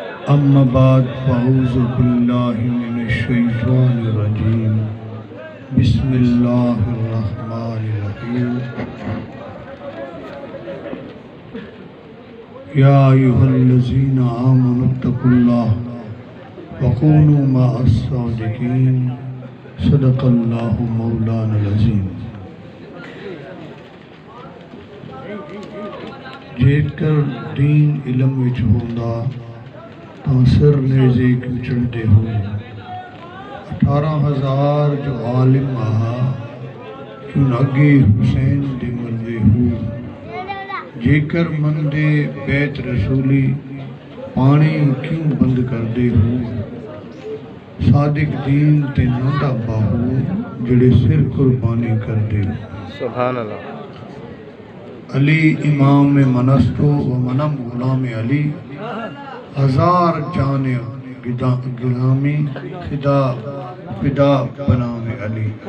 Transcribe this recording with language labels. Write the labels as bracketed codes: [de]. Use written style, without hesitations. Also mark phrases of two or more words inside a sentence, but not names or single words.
[ar] اما بعد فاعوذ باللہ من الشیطان الرجیم بسم اللہ الرحمن الرحیم یا ایھا الذین آمنوا اتقوا اللہ وکونوا مع الصادقین صدق اللہ مولانا العظیم۔ [pa] جیکر دین علم وچ ہوندا تاں سر نیزے کیوں چڑھدے ہو۔ 18,000 جو عالم آہا کیوں اگے حسین دے مردے ہو۔ جیکر مندے بیت رسولی پانی کیوں بند کردے ہو۔ صادق دین تے نہ باہو جڑے سر قربانی کردے ہو۔ [ar] سبحان اللہ۔ [fa] علی امام منستو و منم غلام علی، 1000 جانے غلامی فدا بنام علی۔